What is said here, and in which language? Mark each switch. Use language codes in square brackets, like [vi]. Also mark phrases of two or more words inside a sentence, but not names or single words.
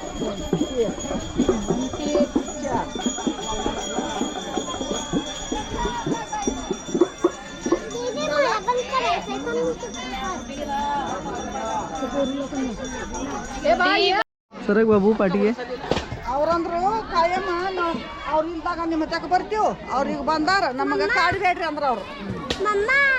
[mr] दीदी, मला पण करायचंय, पण सरक बाबू ಪಾಟಿಗೆ [kn] ಅವ್ರಂದ್ರು ಕಾಯಮ್ಮ ಅವ್ರ ಇಲ್ದಾಗ ನಿಮ್ಮ ತಕ ಬರ್ತೀವಿ ಅವ್ರಿಗೆ ಬಂದಾರ ನಮಗೆ ಕಾಡ್ಬೇಡ್ರಿ ಅಂದ್ರ ಅವ್ರು [mr] मम्मा